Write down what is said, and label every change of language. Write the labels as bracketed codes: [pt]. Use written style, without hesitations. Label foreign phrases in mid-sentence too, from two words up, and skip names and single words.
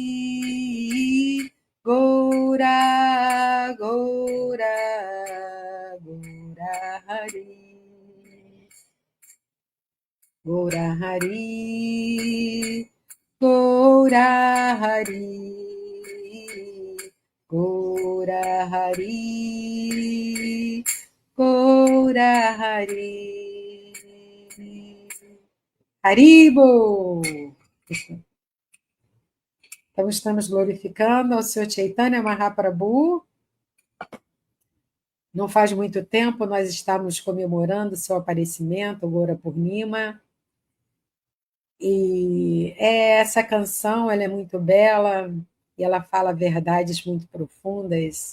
[pt] Gaura, Gaura, Gaura Hari, Gaura Hari, Gaura Hari, Gaura Hari, Gaura Hari, Haribo! Então, estamos glorificando ao Senhor Chaitanya Mahaprabhu. Não faz muito tempo nós estávamos comemorando seu aparecimento, Gaura Purnima. E essa canção ela é muito bela e ela fala verdades muito profundas.